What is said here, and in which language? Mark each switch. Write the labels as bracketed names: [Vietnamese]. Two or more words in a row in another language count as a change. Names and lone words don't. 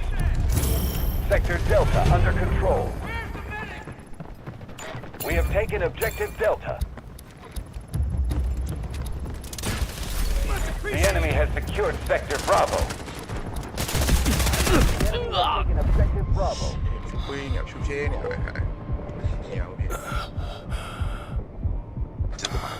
[English] Sector Delta under control. Where's the medic? We have taken Objective Delta. Much The appreciated! enemy has secured Sector Bravo. The enemy has taken Objective Bravo. [Burmese] ဖြူခွေးနေဖြူဖြဲနေတော့ဟာညောင်းနေကျတော့ပါ